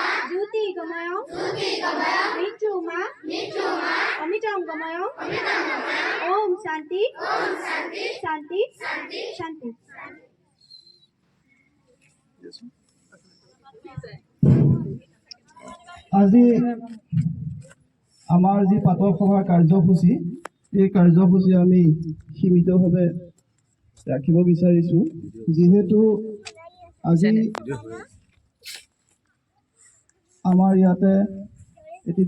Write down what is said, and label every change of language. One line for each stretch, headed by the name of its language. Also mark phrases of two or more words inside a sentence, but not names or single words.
Sanskrit: Juti gamayo. Michuma. Amitam gamayo. ॐ शान्ति। शान्ति. Shanti.
Assamese: আজি আমাৰ যি পাতক সভাৰ কাৰ্যসূচী এই কাৰ্যসূচী আমি সীমিতভাৱে ৰাখিব বিচাৰিছোঁ যিহেতু আজি আমাৰ ইয়াতে এটি